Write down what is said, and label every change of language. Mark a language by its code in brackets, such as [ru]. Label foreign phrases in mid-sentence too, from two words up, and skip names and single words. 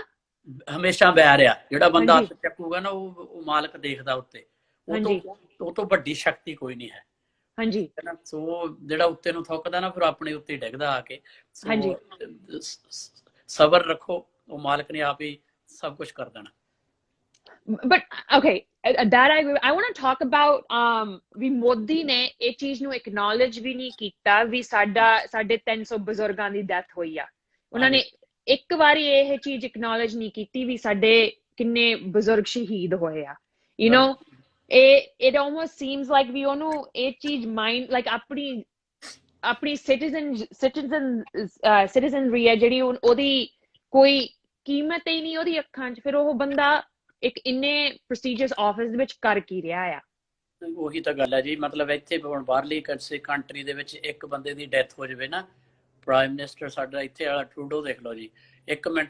[pa] ਹਮੇਸ਼ਾ ਬੈਰ ਆ ਜਿਹੜਾ ਬੰਦਾ ਹੱਥ ਚੱਕੂਗਾ ਨਾ ਉਹ ਮਾਲਕ ਦੇਖਦਾ ਉੱਤੇ ਉਹ ਤੋਂ ਵੱਡੀ ਸ਼ਕਤੀ ਕੋਈ ਨਹੀਂ ਹੈ ਹਾਂਜੀ ਸੋ ਜਿਹੜਾ ਉੱਤੇ ਨੂੰ ਥੁੱਕਦਾ ਨਾ ਫਿਰ ਆਪਣੇ ਉੱਤੇ ਡਿੱਗਦਾ ਆ ਕੇ ਸਬਰ ਰੱਖੋ ਉਹ ਮਾਲਕ ਨੇ ਆਪ ਹੀ ਸਭ ਕੁਝ ਕਰ ਦੇਣਾ [en] but okay that I want to talk about [pa] ਵੀ ਮੋਦੀ ਨੇ ਇਹ ਚੀਜ਼ ਨੂੰ acknowledge ਵੀ ਨਹੀਂ ਕੀਤਾ ਵੀ ਸਾਡੇ 300 ਬਜ਼ੁਰਗਾਂ ਦੀ ਡੈਥ ਹੋਈ ਆ ਉਹਨਾਂ ਨੇ ਇੱਕ ਵਾਰੀ ਇਹ ਚੀਜ਼ acknowledge ਨਹੀਂ ਕੀਤੀ ਵੀ ਸਾਡੇ ਕਿੰਨੇ ਬਜ਼ੁਰਗ ਸ਼ਹੀਦ ਹੋਏ ਆ [en] you know it almost seems like [pa] ਵੀ ਉਹਨੂੰ ਇਹ ਚੀਜ਼ [en] mind like [pa] ਆਪਣੀ citizenry ਹੈ ਜਿਹੜੀ ਉਹਦੀ ਕੋਈ ਕੀਮਤ ਹੀ ਨਹੀਂ ਉਹਦੀ ਅੱਖਾਂ 'ਚ ਫਿਰ ਉਹ ਬੰਦਾ ਇੱਕ ਇੰਨੇ [en] prestigious office [pa] ਦੇ ਵਿੱਚ ਕਰ ਕੀ ਰਿਹਾ ਆ ਉਹੀ ਤਾਂ ਗੱਲ ਹੈ ਜੀ ਮਤਲਬ ਇੱਥੇ ਹੁਣ ਬਾਹਰਲੀ ਕੰਟਰੀ ਦੇ ਵਿੱਚ ਇੱਕ ਬੰਦੇ ਦੀ ਡੈਥ ਹੋ ਜਾਵੇ ਨਾ [en] prime minister [pa] ਸਾਡਾ ਇੱਥੇ ਵਾਲਾ ਟਰੂਡੋ ਦੇਖ ਲਓ ਜੀ 1 ਮਿੰਟ